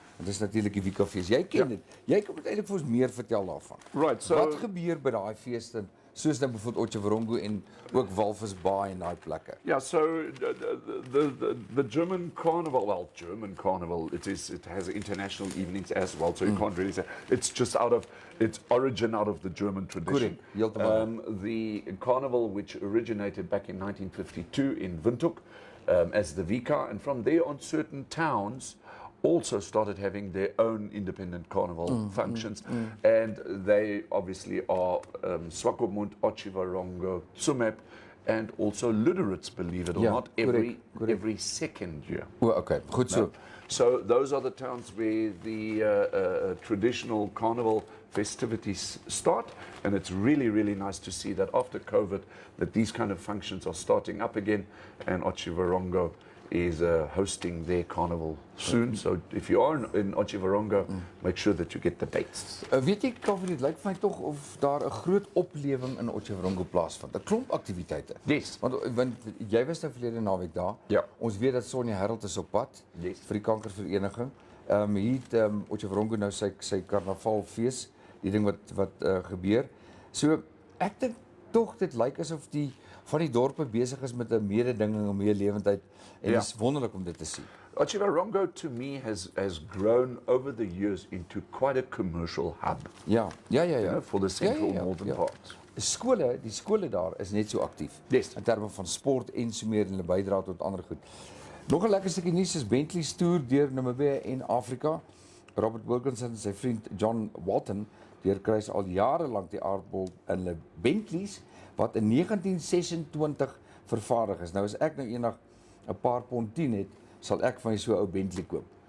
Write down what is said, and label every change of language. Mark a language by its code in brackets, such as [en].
[af] Dit is natuurlik die Wika-fees. Jy ken dit. Jy kan eintlik vir ons meer vertel daarvan. [en] Right, so [af] wat gebeur by daai feeste? Soos nou bijvoorbeeld Otjiwarongo en ook Walvisbaai en daai plekke. [en] Yeah, so the German carnival, well, German carnival, it has international evenings as well, so you can't really say it's just out of its origin out of the German tradition. The carnival which originated back in 1952 in Windhoek as the Vika, and from there on certain towns also started having their own independent carnival functions, and they obviously are Swakopmund, Otjiwarongo, Tsumeb, and also Luderitz, believe it or not, every second year. Well, okay, good. So those are the towns where the traditional carnival festivities start, and it's really, really nice to see that after COVID that these kind of functions are starting up again, and Otjiwarongo is hosting their carnival soon. So if you are in Otjiwarongo, make sure that you get the dates. [af] Weet jy, Kaufeee, dit lyk vir my tog of daar 'n groot oplewing in Otjiwarongo plaasvind. 'n Klomp aktiwiteite. [en] Yes. [af] Want jy was nou verlede naweek daar. Ja. Ons weet dat Sonja Herald is op pad vir die kankervereniging. Hier het Otjiwarongo nou sy karnavalfees, die ding wat gebeur. So ek dink tog dit lyk asof die van die dorpe besig is met 'n mededinging om meer lewendheid, en dit is wonderlik om dit te sien. [en] Otjiwarongo to me has grown over the years into quite a commercial hub. [af] Ja. [en] You know, for the central northern parts. [af] Die skole daar is net so aktief. [en] Yes. [af] In terme van sport en so meer en hulle bydra tot ander goed. Nog 'n lekker stukkie nuus is Bentley's toer deur Namibia en Afrika. Robert Wilkinson en sy vriend John Walton deurkruis al jare lank die aardbol in hulle Bentleys wat in 1926 vervaardig is. Nou as ek nou eendag 'n paar pond 10 het, sal ek van so 'n ou Bentley koop.